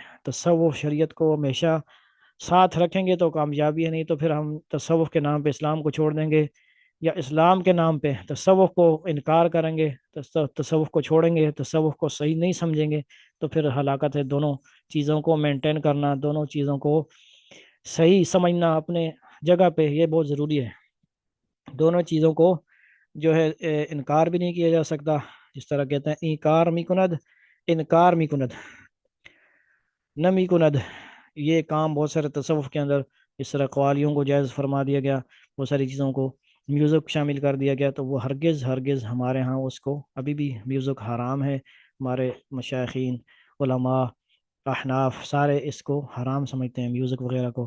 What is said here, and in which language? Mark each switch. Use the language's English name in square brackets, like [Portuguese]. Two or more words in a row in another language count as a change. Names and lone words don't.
[Urdu] تصوف شریعت کو ہمیشہ ساتھ رکھیں گے تو کامیابی ہے، نہیں تو پھر ہم تصوف کے نام پہ اسلام کو چھوڑ دیں گے، یا اسلام کے نام پہ تصوف کو انکار کریں گے، تصوف کو چھوڑیں گے، تصوف کو صحیح نہیں سمجھیں گے، تو پھر ہلاکت ہے. دونوں چیزوں کو مینٹین کرنا، دونوں چیزوں کو صحیح سمجھنا اپنے جگہ پہ یہ بہت ضروری ہے. دونوں چیزوں کو جو ہے انکار بھی نہیں کیا جا سکتا. جس طرح کہتے ہیں [Persian] انکار می کند، انکار می کند، نہ می کند. [Urdu] یہ کام بہت سارے تصوف کے اندر اس طرح قوالیوں کو جائز فرما دیا گیا، بہت ساری چیزوں کو میوزک شامل کر دیا گیا، تو وہ ہرگز ہرگز ہمارے ہاں اس کو ابھی بھی میوزک حرام ہے. ہمارے مشائخین علماء احناف سارے اس کو حرام سمجھتے ہیں میوزک وغیرہ کو.